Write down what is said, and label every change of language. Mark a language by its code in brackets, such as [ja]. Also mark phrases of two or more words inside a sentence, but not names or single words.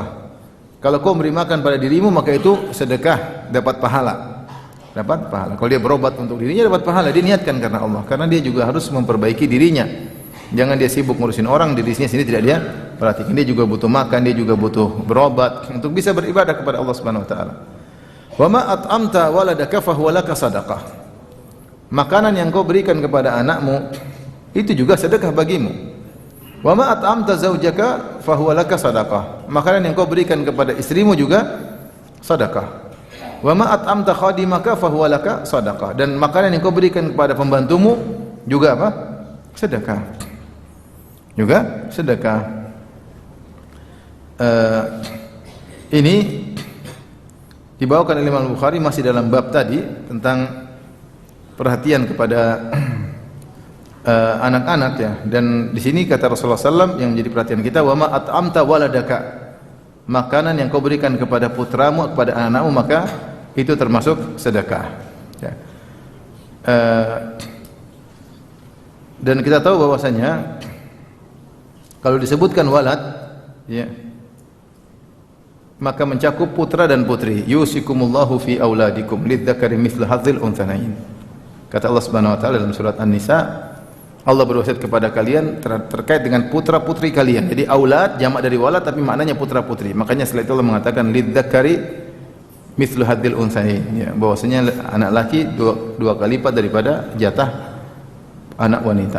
[id] Kalau kau memberi makan pada dirimu, maka itu sedekah, dapat pahala. Dapat pahala. Kalau dia berobat untuk dirinya, dapat pahala. Dia niatkan karena Allah, karena dia juga harus memperbaiki dirinya. Jangan dia sibuk ngurusin orang, dirinya sendiri tidak dia perhatikan. Dia juga butuh makan, dia juga butuh berobat untuk bisa beribadah kepada Allah [ar] سبحانه وتعالى. وما أطعمت ولدك فهو لك صدقة. [id] Makanan yang kau berikan kepada anakmu itu juga sedekah bagimu. [ar] وما أطعمت زوجك فهو لك صدقة. [id] Makanan yang kau berikan kepada istrimu juga sedekah. [ar] وما أطعمت خادمك فهو لك صدقة. [id] Dan makanan yang kau berikan kepada pembantumu juga apa? Sedekah. Juga sedekah. Ini dibawakan oleh Imam Bukhari masih dalam bab tadi tentang perhatian kepada anak-anak ya. Dan di sini kata Rasulullah SAW yang menjadi perhatian kita, [ar] وما أطعمت ولدك. [id] Makanan yang kau berikan kepada putramu, kepada anak-anakmu, maka itu termasuk sedekah. Ya. Dan kita tahu bahwasanya kalau disebutkan walad, ya, maka mencakup putra dan putri. [ar] يوصيكم الله في أولادكم للذكر مثل حظ الأنثيين. [id] Kata Allah [ar] سبحانه وتعالى [id] dalam surat An-Nisa, Allah berwasiat kepada kalian terkait dengan putra-putri kalian. Jadi aulad jamak dari walad tapi maknanya putra-putri. Makanya setelah itu Allah mengatakan [ar] للذكر مثل حظ الأنثيين, [id] ya, bahwasanya anak laki dua kali lipat daripada jatah anak wanita.